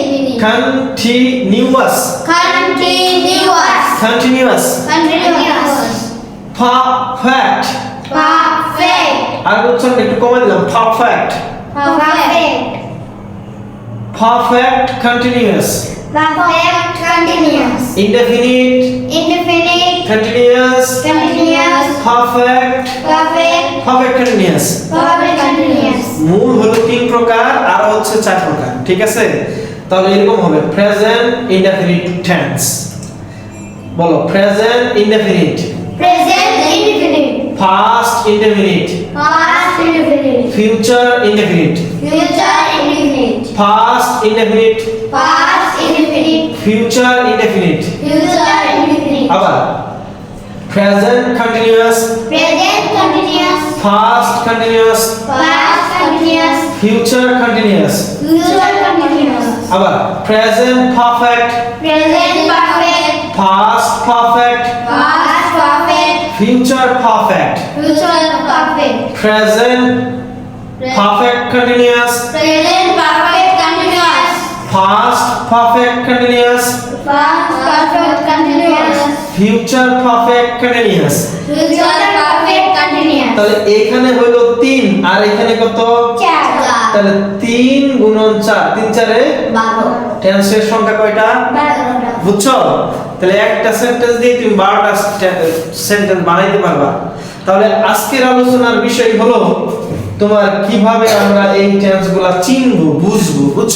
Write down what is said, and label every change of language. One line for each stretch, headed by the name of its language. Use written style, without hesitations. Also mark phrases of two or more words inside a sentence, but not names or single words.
English: কন্টিনিউয়াস Continuous. continuous Continuous. পারফেক্ট Perfect.
Bangla: আর উচ্চারণ একটু কমে দিলাম পারফেক্ট
English: Perfect. perfect continuous Perfect. Continuous. indefinite Indefinite. continuous Continuous. perfect Perfect. perfect continuous Perfect. Continuous.
Bangla: মূল হলো তিন প্রকার আর হচ্ছে চার প্রকার ঠিক আছে তাহলে এরকম হবে
English: present indefinite tense
Bangla: বলো
English: present indefinite Present. Indefinite. past indefinite Past. Indefinite. future indefinite Future. Indefinite. past indefinite Past. Indefinite. future indefinite Future. Indefinite. আবার present continuous Present. Continuous. past continuous Past. Continuous. future continuous Future. Continuous. আবার present perfect Present. Perfect. past perfect Past. Perfect. future perfect Future. Perfect. present perfect continuous Present. Perfect. Continuous. past perfect continuous Past. Perfect. Continuous. future perfect continuous Future. Perfect. Continuous. Continuous.
Bangla: তাহলে এখানে হলো 3 আর এখানে কত? 4. তাহলে 3 গুণন 4 3 4 এ 12. টেন্সের সংখ্যা কয়টা? 12টা. বুঝছো? তাহলে একটা সেন্টেন্স দিয়ে তুমি 12টা সেন্টেন্স বানাইতে পারবা। তাহলে আজকের আলোচনার বিষয় হলো তোমার কিভাবে আমরা এই টেন্সগুলো চিনবো বুঝবো, বুঝছো?